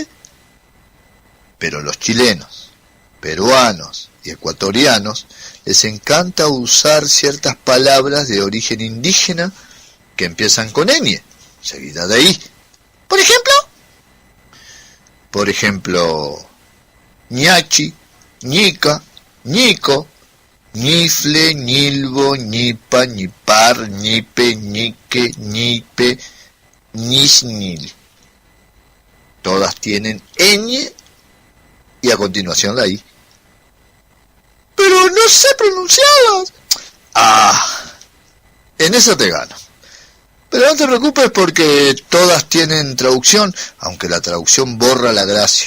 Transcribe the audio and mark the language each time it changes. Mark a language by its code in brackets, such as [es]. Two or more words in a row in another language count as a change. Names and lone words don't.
[es] Pero los chilenos, peruanos y ecuatorianos les encanta usar ciertas palabras de origen indígena que empiezan con ñ, seguida de i. ¿Por ejemplo? Por ejemplo, ñachi, ñica, ñico, ñifle, ñilbo, ñipa, ñipar, ñipe, ñique, ñipe, ñisnil. Todas tienen ñ y a continuación la i. ¡Pero no sé pronunciarlas! En eso te gano. Pero no te preocupes porque todas tienen traducción, aunque la traducción borra la gracia.